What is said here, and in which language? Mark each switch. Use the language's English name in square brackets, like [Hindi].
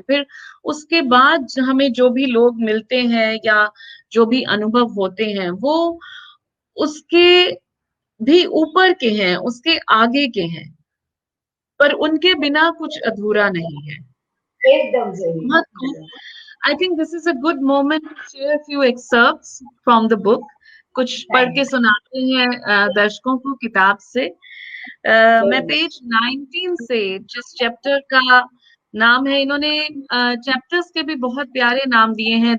[Hindi] फिर उसके बाद हमें जो भी लोग मिलते हैं या जो भी अनुभव होते हैं, वो उसके भी ऊपर के हैं, उसके आगे के हैं, पर उनके बिना कुछ अधूरा नहीं है। एकदम सही। बहुत खूब। [English] I think this is a good moment to share a few excerpts from the book. [Hindi] कुछ पढ़ के [English] थैंक [Hindi] सुनाते हैं दर्शकों को किताब से। मैं [English] यू। [Hindi] पेज 19 से, जिस चैप्टर का नाम है, इन्होंने चैप्टर्स के भी बहुत प्यारे नाम दिए हैं।